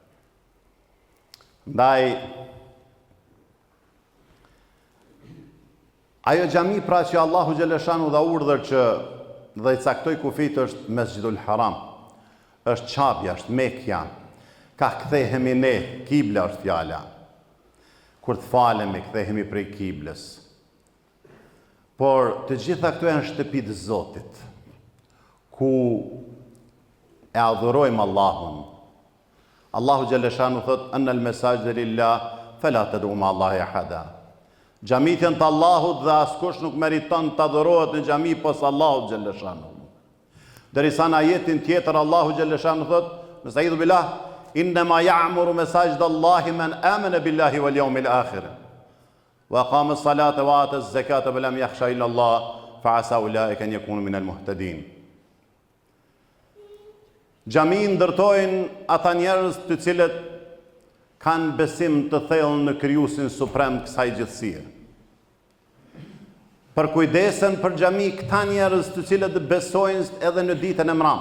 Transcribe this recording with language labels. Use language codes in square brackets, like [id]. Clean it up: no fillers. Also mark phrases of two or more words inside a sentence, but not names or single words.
[sq] Ndaj, ajo xhami pra që Allahu xhaleshanu dha urdhër që dhe i caktoi kufit është Mesjidul Haram, është Çabja, është Mekja, ka kthehemi ne, kibla është fjala. Kur të falemi, kthehemi prej kiblës. Por të gjitha këto janë shtëpi të Zotit, ku e adhurojmë Allahun. Allahu xhaleshanu thot: [ar] "أن المساجد لله فلا تدعوا مع الله أحدا." [sq] Xhamit janë të Allahut dhe askush nuk meriton të adhurohet në xhami pos Allahut xhaleshanu. Derisa në ajetin tjetër Allahu xhaleshanu thot: [ar] "نستعيذ بالله إنما يعمر مساجد الله من آمن بالله واليوم الآخر." وأقام الصلاة وآتى الزكاة ولم يخش إلا الله فعسى أولئك أن يكونوا من المهتدين. [sq] Xhami ndërtojnë ata njerëz të cilët kanë besim të thellë në Krijuesin suprem kësaj gjithësie. Përkujdesen për xhami këta njerëz të cilët besojnë edhe në ditën e mram.